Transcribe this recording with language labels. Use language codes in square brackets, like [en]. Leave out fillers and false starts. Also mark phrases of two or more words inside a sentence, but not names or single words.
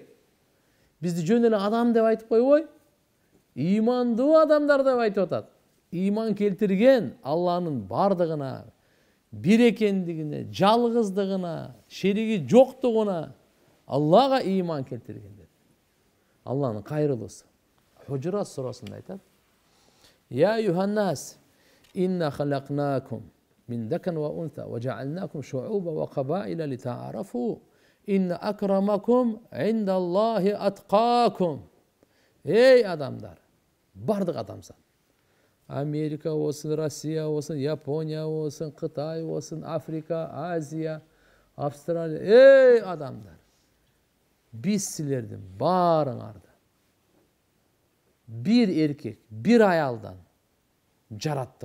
[ky] Бизди жөн эле адам деп айтып койбой, ыймандуу адамдар деп айтып атат. Ыйман келтирген Алланын бардыгына, бир экендигине, жалгыздыгына, шериги жоктугуна Аллага ыйман келтиргендер. Алланын кайрылуусу. Худжурат сурасында айтат. [ar] يا أيها الناس إنا خلقناكم من ذكر وأنثى وجعلناكم شعوبا وقبائل لتعارفوا. إن أكرمكم عند الله أتقاكم. [ky] Эй адамдар, бардык адамсың. Америка болсын, Россия болсын, Япония болсын, Кытай болсын, Африка, Азия, Австралия. Эй адамдар, биз силердин баарыңарды бир эркек, бир аялдан жараттык.